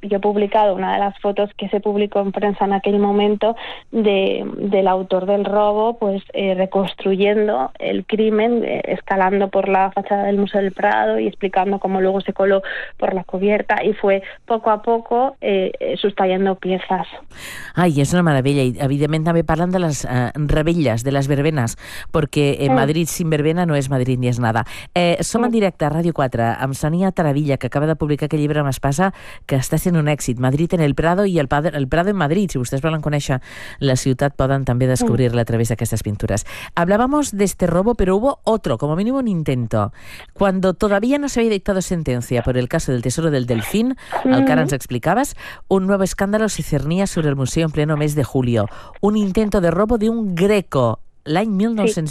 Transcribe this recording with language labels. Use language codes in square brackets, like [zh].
[es] Yo he publicado una de las fotos que se publicó en prensa en aquel momento del autor del robo, pues reconstruyendo el crimen, escalando por la fachada del Museo del Prado y explicando cómo luego se coló por la cubierta y fue poco a poco sustrayendo piezas. Ay, es una maravilla. Y evidentemente también hablando de las rebellas, de las verbenas, porque Madrid sin verbena no és Madrid ni és nada. [ca] Som en directe a Ràdio 4 amb Sonia Taravilla, que acaba de publicar aquest llibre amb Espasa, que està sent un èxit. Madrid en el Prado i el Prado en Madrid. Si vostès volen conèixer la ciutat, poden també descobrir-la a través d'aquestes pintures. [es] Hablábamos de este robo, pero hubo otro, como mínimo un intento. Cuando todavía no se había dictado sentencia por el caso del Tesoro del Delfín, [ca] el que ara ens explicaves, [es] un nuevo escándalo se cernía sobre el museo en pleno mes de julio. Un intento de robo de un greco, [ca] l'any 1920,